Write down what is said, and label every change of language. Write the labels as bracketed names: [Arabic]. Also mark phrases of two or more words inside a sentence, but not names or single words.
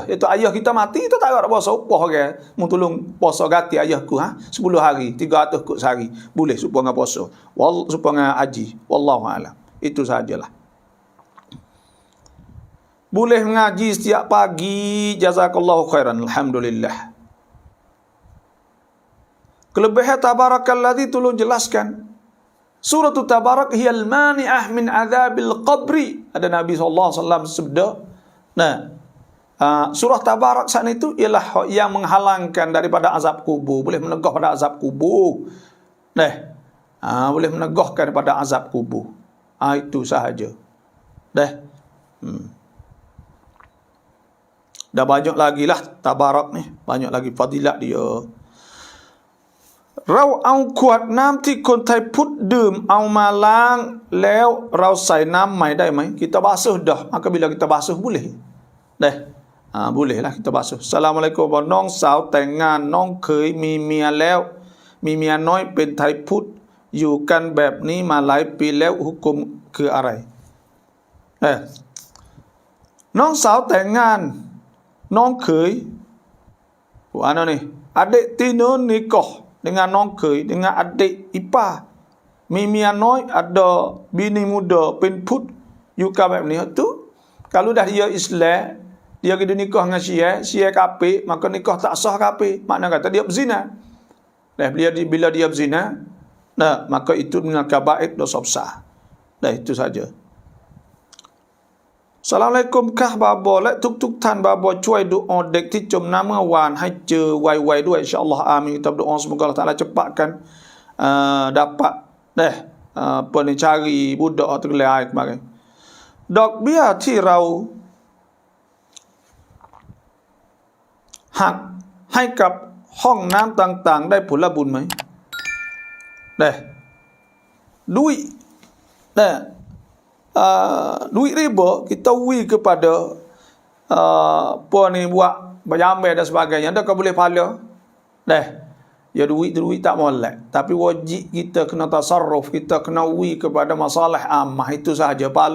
[Malay] Iaitu ayah kita mati, kita tak ada puasa, upah orang tolong puasa ganti ayahku 10 hari, 300 kut sehari. Boleh supaya puasa. Supaya haji. [Arabic] والله أعلم. [Malay] Itu sajalah. Boleh mengaji setiap pagi. [Arabic] جزاك الله خيرا. [Malay] Alhamdulillah. Kelebihan tabarakalladzi tolong jelaskan. [Arabic] Surah Tabarak هي المانعة من عذاب القبر. [Malay] Ada Nabi SAW sebut. Surah Tabarak sana itu ialah yang menghalangkan daripada azab kubur. Boleh menegah pada azab kubur. Boleh menegahkan daripada azab kubur. Itu sahaja. Dah banyak lagi lah Tabarak ni. Banyak lagi fadilat dia. Rau au kuat [Thai] น้ำที่คนไทยพุทธดื่มเอามาล้างแล้วเราใส่น้ำใหม่ได้ไหม [Malay] kita basuh dah, maka bila kita basuh boleh. Boleh lah kita basuh. [Thai] Assalamualaikum น้องสาวแต่งงานน้องเคยมีเมียแล้วมีเมียน้อยเป็นไทยพุทธอยู่กันแบบนี้มาหลายปีแล้วหุกุมคืออะไรน้องสาวแต่งงานน้องเคย [Malay] ni adik tino nikah dengan [Thai] น้องเคย [Malay] dengan adik ipar. [Thai] เมียน้อย [Malay] ada bini muda pen put yuka [Thai] แบบนี้ [Malay] tu. Kalau dah dia Islam, dia kena nikah dengan Syiah kafir, maka nikah tak sah kafir. Makna kata dia berzina. Bila dia berzina, maka itu [Arabic] من الكبائر, [Malay] dosa besar. [Thai] Itu saja. Assalamualaikum ค่ะบาบอและทุกท่านบาบอช่วยดุอาเด็กที่จมน้ำเมื่อวานให้เจอไวๆด้วย [Arabic] إن شاء الله آمين [Malay] kita berdoa semoga Allah Taala cepatkan dapat pencari budak tergelai kemarin. [Thai] ดอกเบี้ยที่เราหักให้กับห้องน้ำต่างๆได้ผลบุญไหม [Malay] duit riba kita wi kepada apa ni buat berjambai dan sebagainya, adakah boleh pahala? Ya duit tak molek, tapi wajib kita kena tasarruf, kita kena wi kepada masalah ammah, itu sahaja pahala.